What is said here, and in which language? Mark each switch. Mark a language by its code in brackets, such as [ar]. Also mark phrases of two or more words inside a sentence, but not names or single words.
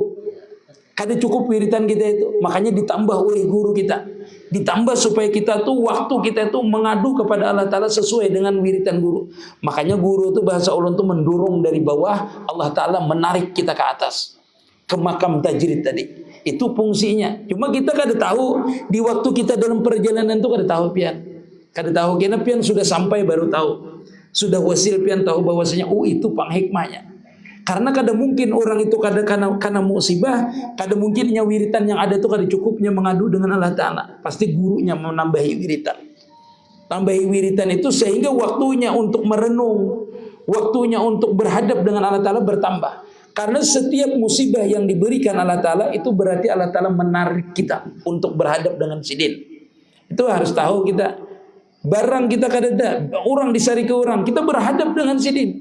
[bjn] Kada cukup wiritan kita itu, makanya ditambah oleh guru kita. Ditambah supaya kita tuh waktu kita tuh mengadu kepada Allah Ta'ala sesuai dengan wiritan guru. Makanya guru itu bahasa ulun tuh mendorong dari bawah, Allah Ta'ala menarik kita ke atas, ke makam tajrid tadi. Itu fungsinya. Cuma kita kada tahu di waktu kita dalam perjalanan tuh kada tahu pian. Kada tahu kena pian sudah sampai baru tahu. Sudah wasil pian tahu bahwasanya itu pang hikmahnya. Karena kada mungkin orang itu karena musibah, kada mungkinnya wiritan yang ada itu kada cukupnya mengadu dengan Allah Ta'ala. Pasti gurunya menambahi wiritan. Tambahi wiritan itu sehingga waktunya untuk merenung, waktunya untuk berhadap dengan Allah Ta'ala bertambah. Karena setiap musibah yang diberikan Allah Ta'ala itu berarti Allah Ta'ala menarik kita untuk berhadap dengan sidin. Itu harus tahu kita. Barang kita kadada, orang disari ke orang, kita berhadap dengan sidin.